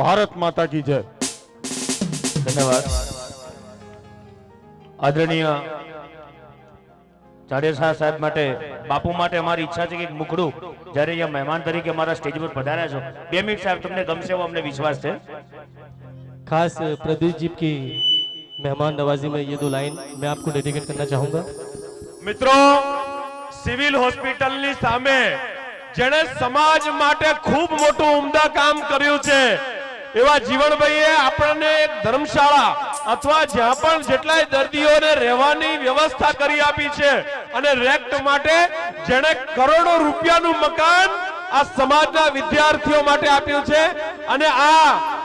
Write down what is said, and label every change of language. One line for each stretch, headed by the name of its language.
Hindi: ભારત માતા કી જય।
Gujarati: ધન્યવાદ। આદરણીય જાડેજા સાહેબ માટે, બાપુ માટે અમારી ઈચ્છા છે કે એક મુખડું જ્યારે અહીંયા મહેમાન તરીકે અમારા સ્ટેજ પર પધાર્યા છો, 2 મિનિટ સાહેબ તમને ગમશે એવો અમને વિશ્વાસ છે।
Hindi: खास प्रदीप जी की मेहमान नवाजी में ये 2 लाइन मैं आपको डेडिकेट करना चाहूंगा।
Gujarati: મિત્રો, સિવિલ હોસ્પિટલની સામે જેણે સમાજ માટે ખૂબ મોટું ઉમદા કામ કર્યું છે એવા જીવણભાઈએ આપણને એક ધર્મશાળા અથવા જ્યાં પણ જેટલાય દર્દીઓને રહેવાની વ્યવસ્થા કરી આપી છે અને રેક્ટ માટે જેણે કરોડો રૂપિયાનું મકાન આ સમાજના વિદ્યાર્થીઓ માટે આપ્યું છે અને આ